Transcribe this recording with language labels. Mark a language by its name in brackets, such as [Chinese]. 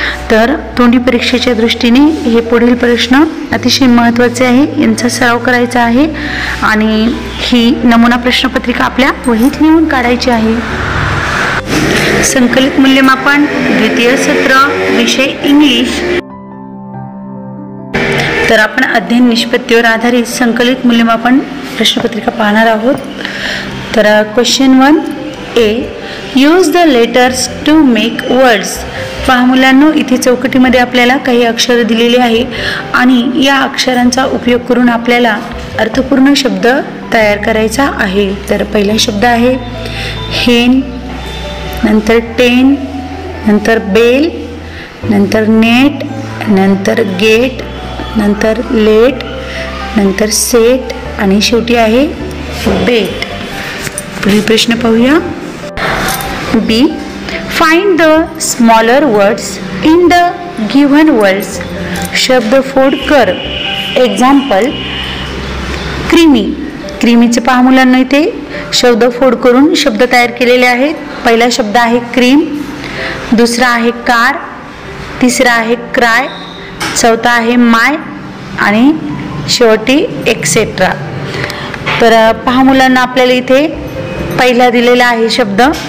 [Marathi] तर तोंडी परीक्षेच्या दृष्टीने हे पुढील प्रश्न अतिशय महत्त्वाचे आहे, यांचा सराव करायचा आहे आणि ही नमुना प्रश्नपत्रिका आपल्या वहीत लिहून काढायची आहे. संकलित मूल्यमापन द्वितीय सत्र, विषय इंग्लिश. तर आपण अध्ययन निष्पत्तीवर आधारित संकलित मूल्यमापन प्रश्नपत्रिका पाहणार आहोत. तर question 1A. [English] Use the letters to make words. [Marathi] पहा मुलांनो, इथे चौकटीमध्ये आपल्याला काही अक्षर दिलेले आहे आणि या अक्षरांचा उपयोग करून आपल्याला अर्थपूर्ण शब्द तयार करायचा आहे. तर पहिला शब्द आहे हेन, नंतर टेन, नंतर बेल, नंतर नेट, नंतर गेट, नंतर लेट, नंतर सेट आणि शेवटी आहे बेट. पुढील प्रश्न पाहूया. B. [English] Find the smaller words in the given words. [Marathi] शब्दफोड कर. Example creamy. क्रीमीचे पहा मुलांना इथे शब्दफोड करून शब्द तयार केलेले आहेत. पहिला शब्द आहे क्रीम, दुसरा आहे कार, तिसरा आहे क्राय, चौथा आहे माय आणि शेवटी एक्सेट्रा. तर पहा मुलांना आपल्याला इथे पहिला दिलेला आहे शब्द